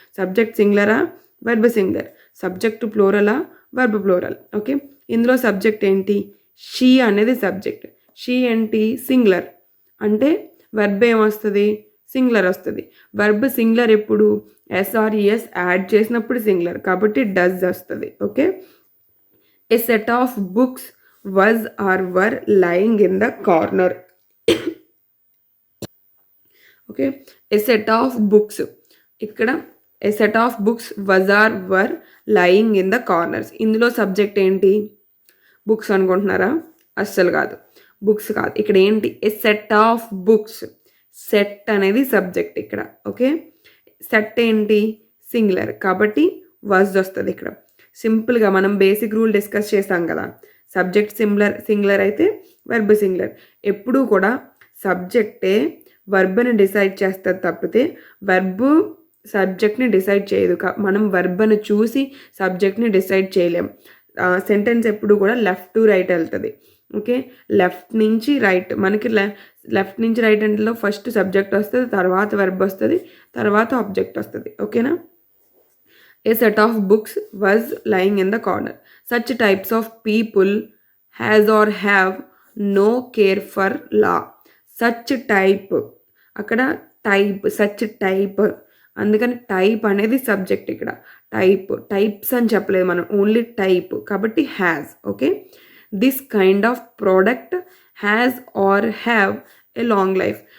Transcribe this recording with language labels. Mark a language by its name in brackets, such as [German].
[Telugu] Subject సింగులరా, verb singular. Subject ప్లూరలా, verb plural. Okay, ఇందులో subject ఏంటి? She అనేది సబ్జెక్ట్. షీ ఏంటి? సింగులర్. అంటే వెర్బ్ ఏమొస్తుంది? సింగులర్ వస్తుంది. వెర్బ్ సింగులర్ ఎప్పుడు? ఎస్ఆర్ఈఎస్ యాడ్ చేసినప్పుడు సింగులర్, కాబట్టి డస్ వస్తుంది. [English] Okay, a set of books was or were lying in the corner. Okay, a set of books. ఇక్కడ a set of books was or were lying in the corners. [Telugu] ఇందులో subject ఏంటి? Books అనుకుంటున్నారా? అస్సలు కాదు, books కాదు. ఇక్కడ ఏంటి? ఏ సెట్ ఆఫ్ బుక్స్. సెట్ అనేది సబ్జెక్ట్ ఇక్కడ. ఓకే, సెట్ ఏంటి? సింగులర్, కాబట్టి was వస్తుంది ఇక్కడ. సింపుల్గా మనం బేసిక్ రూల్ డిస్కస్ చేసాం కదా, సబ్జెక్ట్ సింగులర్ అయితే వెర్బ్ సింగులర్. ఎప్పుడూ కూడా సబ్జెక్టే వర్బ్ని డిసైడ్ చేస్తుంది తప్పితే వెర్బ్ సబ్జెక్ట్ని డిసైడ్ చేయదు. మనం వర్బ్ని చూసి సబ్జెక్ట్ని డిసైడ్ చేయలేం. సెంటెన్స్ ఎప్పుడు కూడా లెఫ్ట్ టు రైట్ వెళ్తుంది. ఓకే, లెఫ్ట్ నుంచి రైట్. మనకి లెఫ్ట్ నుంచి రైట్ అంటే ఫస్ట్ సబ్జెక్ట్ వస్తుంది, తర్వాత వెర్బ్ వస్తుంది, తర్వాత ఆబ్జెక్ట్ వస్తుంది. ఓకేనా? [English] A set of books was lying in the corner. Such types of people has or have no care for law. Such type, [Telugu] అక్కడ [English] Type, such type. [Telugu] అందుకని టైప్ అనేది సబ్జెక్ట్ ఇక్కడ. టైప్స్ అని చెప్పలేదు మనం, ఓన్లీ టైప్, కాబట్టి has. [English] Okay, this kind of product has or have a long life.